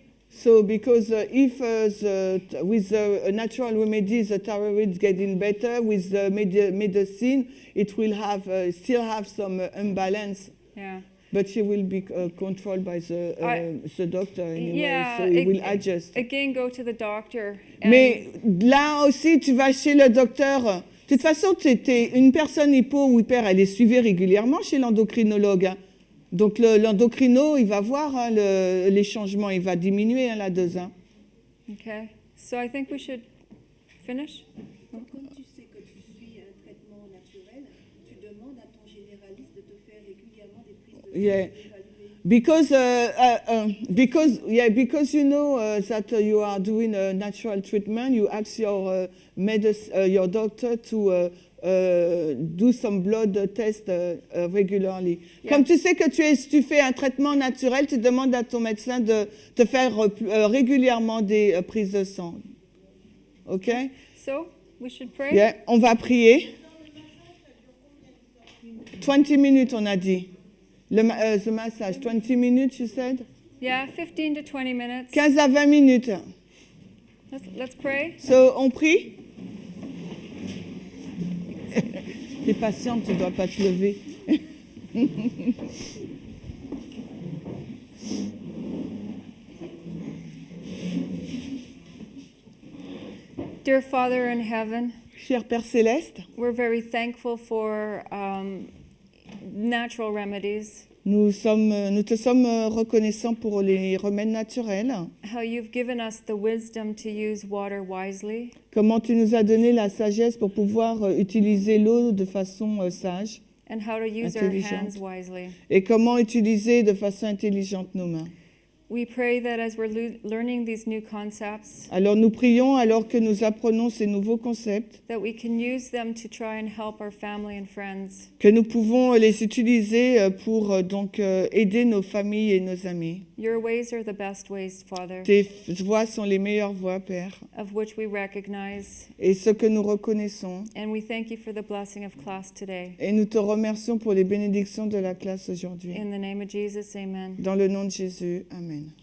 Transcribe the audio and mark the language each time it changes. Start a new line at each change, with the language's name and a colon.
English: So because if with the natural remedies the thyroid is getting better, with the medicine it will have still have some imbalance. Yeah. But she will be controlled by the doctor anyway, Yeah, so he will adjust. Again, go to the doctor. And
French: Mais là aussi, tu vas chez le docteur. De toute façon, une personne hypo ou hyper, elle est suivie régulièrement chez l'endocrinologue. Hein. Donc l'endocrino, il va voir hein, les changements, il va diminuer hein, la dose. Hein.
English: Okay. So I think we should finish.
French: Comme tu sais que tu suis un traitement naturel, tu demandes à ton généraliste de te faire régulièrement des prises de sang
English: Yeah.
French: pour évaluer.
English: Because you know that you are doing a natural treatment, you ask your your doctor to do some blood test regularly. Yeah.
French: Comme tu sais que tu fais un traitement naturel, tu demandes à ton médecin de te faire régulièrement des prises de sang.
English: OK? So we should pray.
French: Yeah. On va prier. 20 minutes, on a dit. Le massage, 20 minutes,
English: you said? Yeah, 15 to 20 minutes.
French: 15 à 20 minutes.
English: Let's pray.
French: So, on prie? T'es patiente, tu ne dois pas te lever.
English: Dear Father in heaven,
French: Cher Père Céleste,
English: we're very thankful for natural remedies,
French: nous te sommes reconnaissants pour les remèdes naturels.
English: how you've given us the wisdom to use water wisely,
French: Comment tu nous as donné la sagesse pour pouvoir utiliser l'eau de façon sage.
English: and how to use our
French: Intelligente.
English: hands wisely.
French: Et comment utiliser de façon intelligente nos mains.
English: We pray that as we're learning these new concepts,
French: Alors nous prions alors que nous apprenons ces nouveaux concepts,
English: that we can use them to try and help our family and friends.
French: que nous pouvons les utiliser pour aider nos familles et nos amis.
English: Your ways are the best ways, Father,
French: Tes voies sont les meilleures voies, Père,
English: of which we recognize.
French: et ce que nous reconnaissons.
English: And we thank you for the blessing of class today.
French: Et nous te remercions pour les bénédictions de la classe aujourd'hui.
English: In the name of Jesus, amen.
French: Dans le nom de Jésus, Amen.